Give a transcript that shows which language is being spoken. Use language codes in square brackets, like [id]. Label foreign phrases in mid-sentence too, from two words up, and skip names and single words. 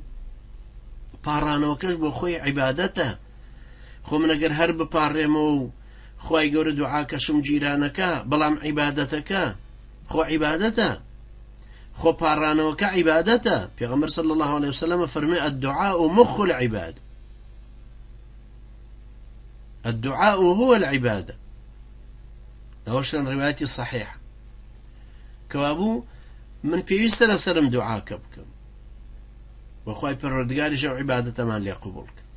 [ckb] پاڕانەوەکەش بۆ خۆی عیبادەتە. خۆ من ئەگەر هەر بپاڕێمەوە و خوای گەورە دوعاکەشم جیرانەکە، بەڵام عیبادەتەکە خۆ عیبادەتە، خۆ پاڕانەوەکە عیبادەتە. پێغەمبەر [ar] صلی الله عليه وسلم [ckb] فەرمێ [ar] الدعاء مخ العبادة، الدعاء هو العبادة. [ckb] ئەوەش لە ڕیواەتی صحیح کەوابوو من پێویستە لەسەرم دوعاکە بکەم و خوای پەروەردگاریش ئەو عیبادەتەمان لێ قبوڵ بکە.